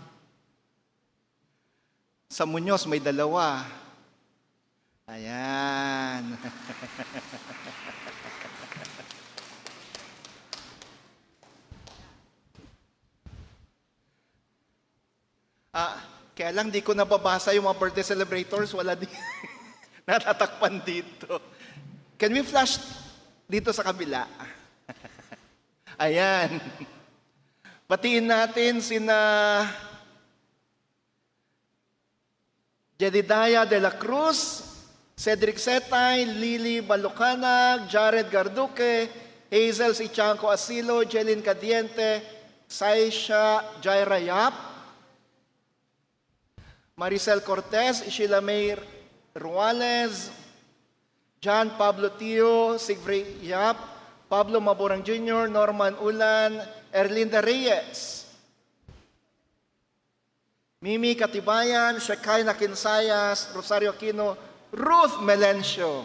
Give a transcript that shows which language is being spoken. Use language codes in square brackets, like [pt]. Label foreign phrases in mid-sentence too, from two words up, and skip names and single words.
[tl] Sa Muñoz, may 2. Ayan. Kaya lang di ko nababasa yung mga [en] birthday celebrators, [tl] wala di natatakpan dito. [en] Can we flash [tl] dito sa kabila? Ayan. Batiin natin sina Jedidiah de la Cruz, Cedric Setay, Lily Balucanag, Jared Garduque, Hazel Sichanco Asilo, Jelyn Cadiente, Saisha Jaira Yap, Maricel Cortez, Sheila May Ruales, John Pablo Tio, Sigfrid Yap, Pablo Maburang Jr., Norman Ulan, Erlinda Reyes, Mimi Katibayan, Shekay Nakinsayas, Rosario Aquino, Ruth Melencio.